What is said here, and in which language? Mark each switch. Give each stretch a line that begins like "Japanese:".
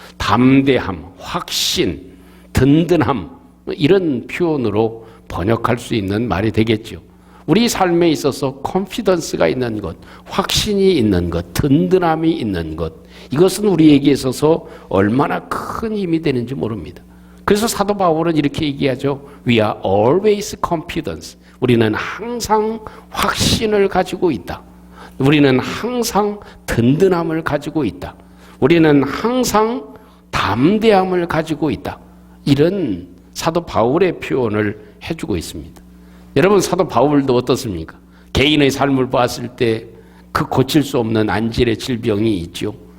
Korean: 담대함, 확신, 든든함 이런 표현으로 번역할 수 있는 말이 되겠죠. 우리 삶에 있어서 confidence가 있는 것, 확신이 있는 것, 든든함이 있는 것, 이것은 우리에게 있어서 얼마나 큰 힘이 되는지 모릅니다. 그래서 사도 바울은 이렇게 얘기하죠.
English: We are always confident.
Korean: 우리는 항상 확신을 가지고 있다. 우리는 항상 든든함을 가지고 있다. 우리는 항상 담대함을 가지고 있다. 이런 사도 바울의 표현을 해주고 있습니다. 여러분, 사도 바울도 어떻습니까? 개인의 삶을 봤을 때 그 고칠 수 없는 안질의 질병이 있죠.